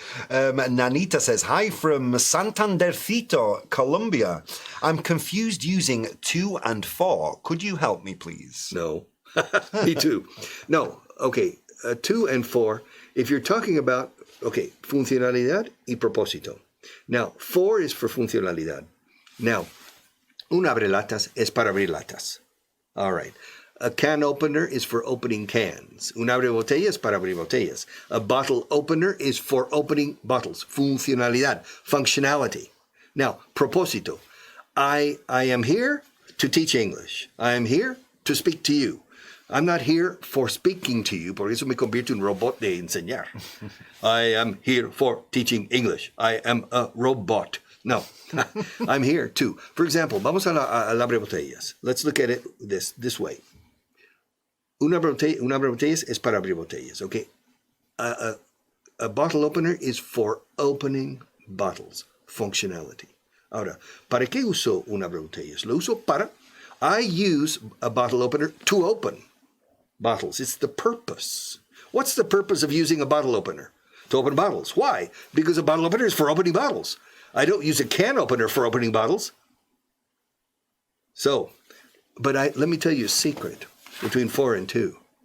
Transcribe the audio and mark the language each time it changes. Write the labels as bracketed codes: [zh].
[en] Nanita says, hi from Santandercito, Colombia. I'm confused using 2 and 4. Could you help me, please? No. Me too. No. Okay. 2 and 4. If you're talking about [es] Okay, funcionalidad y propósito. [en] Now, for is for funcionalidad. Now, [es] un abrelatas es para abrir latas. [en] All right. A can opener is for opening cans. [es] Un abre botellas para abrir botellas. [en] A bottle opener is for opening bottles. Funcionalidad, functionality. Now, propósito. I am here to teach English. I am here to speak to you. I'm not here for speaking to you, [es] por eso me convierto en un robot de enseñar. [en] I am here for teaching English. I am a robot. No, I'm here too. For example, [es] vamos a la abre botellas. [en] Let's look at it this way. [es] Un abre botellas es para abrir botellas, okay? [en] A bottle opener is for opening bottles. Functionality. [es] Ahora, ¿para qué uso un abre botellas? Lo uso para... [en] I use a bottle opener to open bottles. It's the purpose. What's the purpose of using a bottle opener? To open bottles. Why? Because a bottle opener is for opening bottles. I don't use a can opener for opening bottles. So, but let me tell you a secret between for and to.